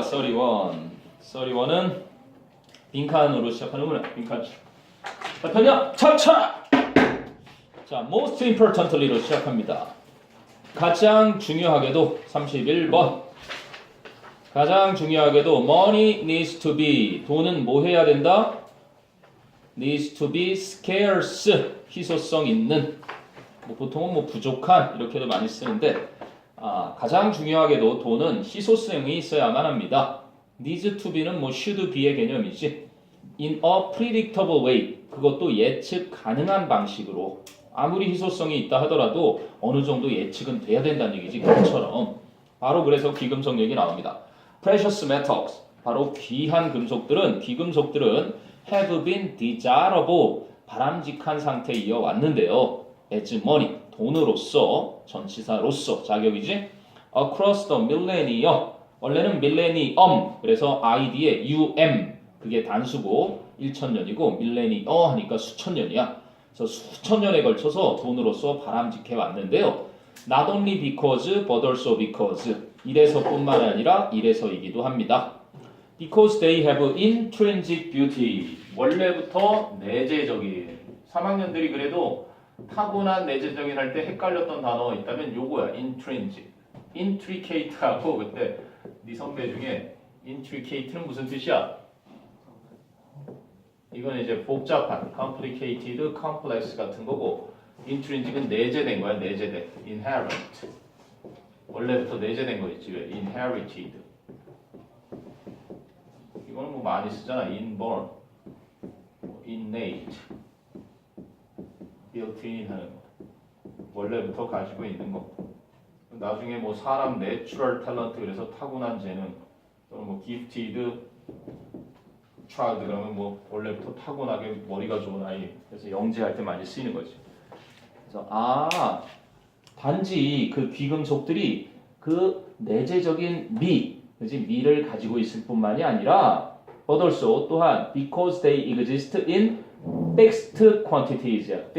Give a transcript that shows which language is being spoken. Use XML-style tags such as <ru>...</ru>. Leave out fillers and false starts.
<ko>31은 빈칸으로 시작하는 거야. 빈칸. 자, 편냐 차차. 자,</ko> <en>most importantly</en> <ko>로 시작합니다. 가장 중요하게도 31번. 가장 중요하게도</ko> <en>money needs to be.</en> <ko>돈은 뭐 해야 된다?</ko> <en>needs to be scarce.</en> <ko>희소성 있는. 뭐 보통은 뭐 부족한 이렇게도 많이 쓰는데 가장 중요하게도 돈은 희소성이 있어야만 합니다. needs to be는 뭐 should be의 개념이지.</ko> <en>in a predictable way.</en> <ko>그것도 예측 가능한 방식으로. 아무리 희소성이 있다 하더라도 어느 정도 예측은 돼야 된다는 얘기지. 그것처럼. 바로 그래서 귀금속 얘기 나옵니다.</ko> <en>precious metals.</en> <ko>바로 귀한 금속들은 귀금속들은</ko> <en>have been desirable.</en> <ko>바람직한 상태에 이어왔는데요.</ko> <en>as money.</en> <ko>돈으로서 전치사로서 자격이지.</ko> <en>across the millennium.</en> <ko>원래는 millennium. 그래서 id의 um. 그게 단수고 1000년이고 millennium 하니까 수천 년이야. 그래서 수천 년에 걸쳐서 돈으로서 바람직해 왔는데요.</ko> <en>Not only because, but also because.</en> <ko>이래서뿐만 아니라 이래서이기도 합니다.</ko> <en>Because they have intrinsic beauty.</en> <ko>원래부터 내재적인. 3학년들이 그래도 타고난 내재적인 할 때 헷갈렸던 단어 있다면 요거야. intrinsic. intricate하고 그때 네 선배 중에 intricate는 무슨 뜻이야? 이건 이제 복잡한, complicated, complex 같은 거고 intrinsic은 내재된 거야, 내재된. inherent. 원래부터 내재된 거 있지, 왜? inherited. 이거는 뭐 많이 쓰잖아, inborn, innate, built-in 하는 거. 원래부터 가지고 있는 거. 나중에 뭐 사람</ko> <en>natural talent</en> <ko>그래서 타고난 재능, 또는 뭐</ko> <en>gifted child</en> <ko>그러면 뭐 원래부터 타고나게 머리가 좋은 아이. 그래서 영재할 때 많이 쓰이는 거지. 그래서 단지 그 귀금속들이 그 내재적인 그지? 미를 가지고 있을 뿐만이 아니라</ko> <en>but also</en> <ko>또한</ko> <en>because they exist in fixed quantities.</en>